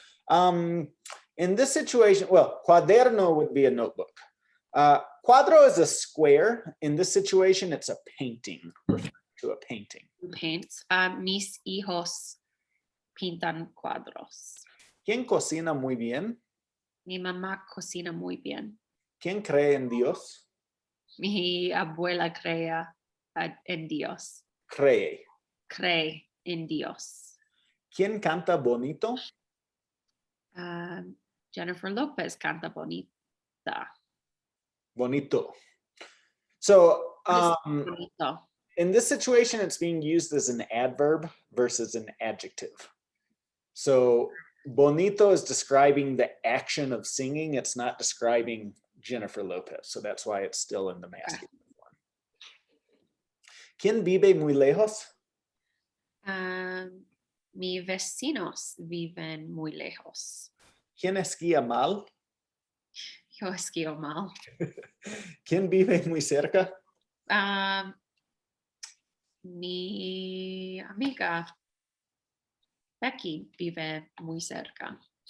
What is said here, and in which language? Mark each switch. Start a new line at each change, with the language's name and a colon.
English: In this situation, well, cuaderno would be a notebook. Cuadro is a square. In this situation, it's a painting, referring to a painting. Who paints?
Spanish: Mis hijos pintan cuadros. ¿Quién cocina muy bien? Mi mamá cocina muy bien. ¿Quién cree en Dios? Mi abuela cree en Dios. Cree. Cree en Dios. ¿Quién canta bonito? Jennifer Lopez canta bonita. Bonito. So, Bonito.
English: in this situation, it's being used as an adverb versus an adjective. So, bonito is describing the action of singing. It's not describing Jennifer Lopez. So that's why it's still in the masculine form.
Spanish: ¿Quién vive muy lejos? Mis vecinos viven muy lejos. ¿Quién esquía mal? Yo esquío mal. ¿Quién vive muy cerca? Mi amiga Becky vive muy cerca.